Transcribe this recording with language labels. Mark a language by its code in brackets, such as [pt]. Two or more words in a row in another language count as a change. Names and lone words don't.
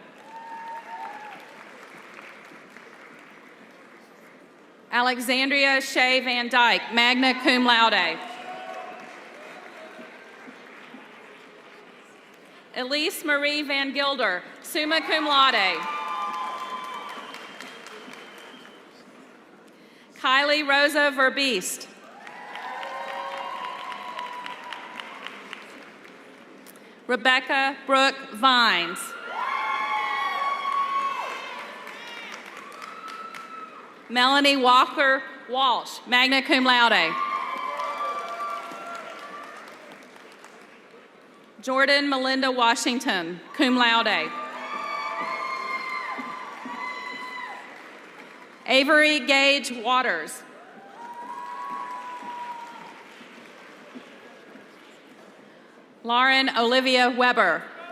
[en] Alexandria Shea Van Dyke, [la] magna cum laude. [en] Elise Marie Van Gilder, [la] summa cum laude. [en] Kylie Rosa Verbeest. Rebecca Brooke Vines. Melanie Walker Walsh, [la] magna cum laude. [en] Jordan Melinda Washington, [la] cum laude. [en] Avery Gage Waters. Lauren Olivia Weber.